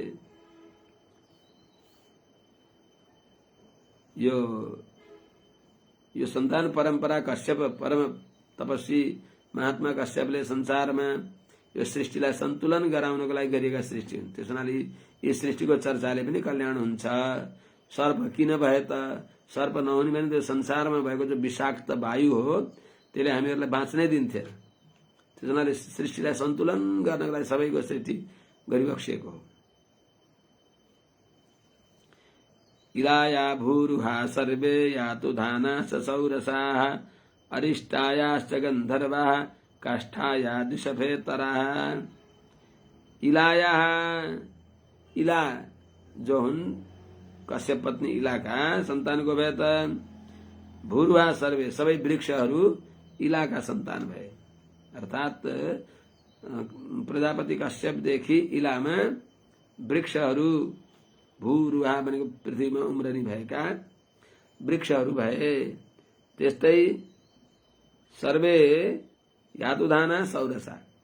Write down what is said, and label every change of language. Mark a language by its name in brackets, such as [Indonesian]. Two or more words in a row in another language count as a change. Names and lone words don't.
[Nepali] यो सन्तान परम्परा कश्यप परम तपस्वी महात्मा कश्यपले संसारमा यो सृष्टिलाई सन्तुलन गराउनको लागि गरिएका सृष्टि हुन् त्यस हुनाले यी सृष्टिको चर्चाले पनि कल्याण हुन्छ सर्प किन भए त सर्प नहुने भने त्यो संसारमा भएको जो विषाक्त वायु हो त्यसले हामीहरूलाई बाँच्नै दिन्थ्यो त्यस हुनाले सृष्टिलाई सन्तुलन गर्नको लागि सबैको सृष्टि गरिबक्सिएको हो [Sanskrit] इलाया भूरुहा सर्वे यातु धाना सौरसाः अरिष्टायाश्च गन्धर्वाः काष्ठाया द्विषभेतराः [Nepali] इलाया इला जो हुन् कश्यप पत्नी इलाका सन्तानको भए त [Sanskrit] भूरुहा सर्वे [Nepali] सबै वृक्षहरू इलाका सन्तान भए अर्थात प्रजापति कश्यपदेखि इलामा वृक्षहरू भूरुहा भनेको पृथ्वीमा उम्रनी भएका वृक्षहरू भए त्यस्तै [Sanskrit] सर्वे यातुधाना सौरसा